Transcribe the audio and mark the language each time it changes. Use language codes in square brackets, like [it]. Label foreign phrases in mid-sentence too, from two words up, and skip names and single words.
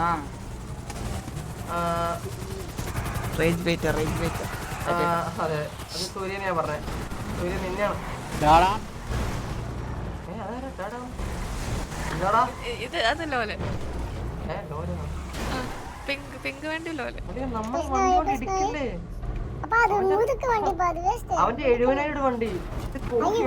[ml] അതെ അത് സൂര്യനെയാ പറഞ്ഞേ. സൂര്യൻ നിന്നെയാണ്. ഇത് അതല്ലോ പിങ്ക് വണ്ടിയില്ലോ അല്ലേ? നമ്മൾ വണ്ടി കൊണ്ട് ഇടിക്കില്ലേ? [ta] அப்பா அது முதுக்கு வண்டி பா அது வேஸ்ட் [ml] അവന്റെ 70,000 വണ്ടി ഇത് [ta] ஐயோ [ml] കോപ്പി